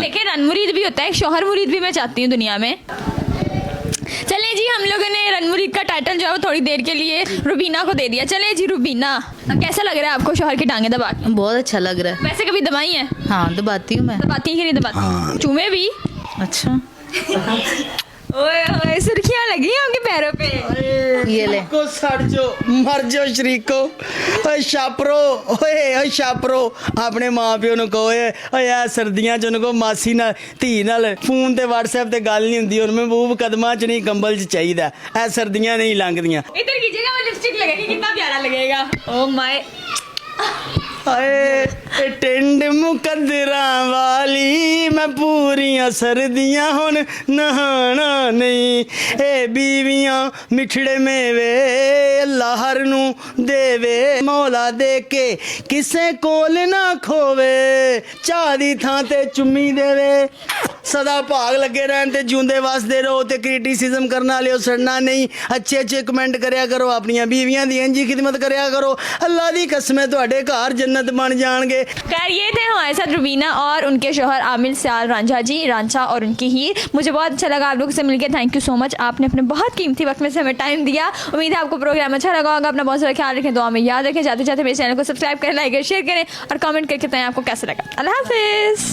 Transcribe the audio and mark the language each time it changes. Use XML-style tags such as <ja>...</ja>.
<hi>देखिए रन मुरीद भी होता है, शोहर मुरीद भी मैं चाहती हूँ दुनिया में। चलिए जी, हम लोगों ने रन मुरीद का टाइटल जो है वो थोड़ी देर के लिए रुबीना को दे दिया। चलिए जी रुबीना, कैसा लग रहा है आपको शोहर की टांगे दबा के? बहुत अच्छा लग रहा है। वैसे कभी दबाई है? हाँ दबाती हूँ मैं। दबाती है कि नहीं दबाती? हाँ। चूमे भी? अच्छा ओए ओए सुर्खियां लगी हैं आपके पैरों पे। ये ले को सड़ जो मर जो शरीको।</hi> <pa>ओए छापरो, ओए छापरो अपने माँ प्यो ਨੂੰ ਕਹੋ ਓਏ ਆ ਸਰਦੀਆਂ ਚ ਉਹਨੂੰ ਕੋ ਮਾਸੀ ਨਾਲ ਧੀ ਨਾਲ ਫੋਨ ਤੇ WhatsApp ਤੇ ਗੱਲ ਨਹੀਂ ਹੁੰਦੀ, ਉਹਨੂੰ ਮਹਿਬੂਬ ਕਦਮਾਂ ਚ ਨਹੀਂ ਕੰਬਲ ਚ ਚਾਹੀਦਾ, ਐ ਸਰਦੀਆਂ नहीं ਲੰਘਦੀਆਂ।</pa> <hi>इधर कीजिएगा, वो लिपस्टिक लगेगी, कितना प्यारा लगेगा। ओ माय</hi> <pa>ਹਾਏ ਟਿੰਡ ਮੁਕੱਦਰਾਂ ਵਾਲੀ ਮੈਂ ਪੂਰੀਆਂ ਸਰਦੀਆਂ ਹੁਣ ਨਹਾਣਾ ਨਹੀਂ। ਇਹ ਬੀਵੀਆਂ ਮਿੱਠੜੇ ਮੇਵੇ ਅੱਲਾ ਹਰ ਨੂੰ ਦੇਵੇ, ਮੌਲਾ ਦੇ ਕੇ ਕਿਸੇ ਕੋਲ ਨਾ ਖੋਵੇ, ਚਾਹ ਦੀ ਥਾਂ ਤੇ ਚੁੰਮੀ ਦੇਵੇ, ਸਦਾ ਭਾਗ ਲੱਗੇ ਰਹਿਣ ਤੇ ਜਿਉਂਦੇ ਵਸਦੇ ਰਹੋ ਤੇ ਕ੍ਰਿਟਿਸਿਜ਼ਮ ਕਰਨ ਵਾਲਿਓ ਸੜਨਾ ਨਹੀਂ। ਅੱਛੇ ਅੱਛੇ ਕਮੈਂਟ ਕਰਿਆ ਕਰੋ, ਆਪਣੀਆਂ ਬੀਵੀਆਂ ਦੀ ਇੰਜੀ ਖਿਦਮਤ ਕਰਿਆ ਕਰੋ, ਅੱਲਾ ਦੀ ਕਸਮ ਹੈ ਤੁਹਾਡੇ ਘਰ</pa> <hi>जन्नत बन जाएंगे। खैर ये थे हमारे साथ रुबीना और उनके शोहर आमिल सियाल रांझा जी, रांझा और उनकी हीर। मुझे बहुत अच्छा लगा आप लोगों से मिलकर। थैंक यू सो मच, आपने अपने बहुत कीमती वक्त में से हमें टाइम दिया। उम्मीद है आपको प्रोग्राम अच्छा लगा होगा। अपना बहुत सारा ख्याल रखें, दुआ में याद रखें। जाते जाते मेरे चैनल को सब्सक्राइब करें, लाइक करें, शेयर करें और कमेंट करके बताएं आपको कैसा लगा। अल्लाह हाफिज़।</hi>